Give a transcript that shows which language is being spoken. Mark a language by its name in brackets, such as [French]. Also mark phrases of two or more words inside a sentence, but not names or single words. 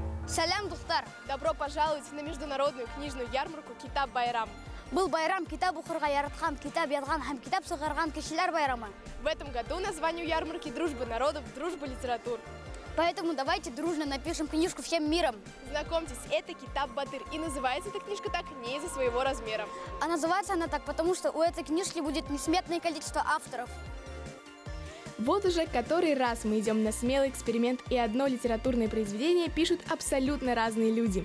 [Tatar] Салям, Духтар! [Russian] Добро пожаловать на международную книжную ярмарку Китап-Байрам. [Tatar] Был байрам китап укырга яраткан, китап язган һәм китап сыгарган кешеләр байрамы. [Russian] В этом году название ярмарки «Дружба народов, дружба литератур». Поэтому давайте дружно напишем книжку всем миром. Знакомьтесь, это Китап-Батыр. И называется эта книжка так не из-за своего размера. А называется она так, потому что у этой книжки будет несметное количество авторов. Вот уже который раз мы идем на смелый эксперимент, и одно литературное произведение пишут абсолютно разные люди.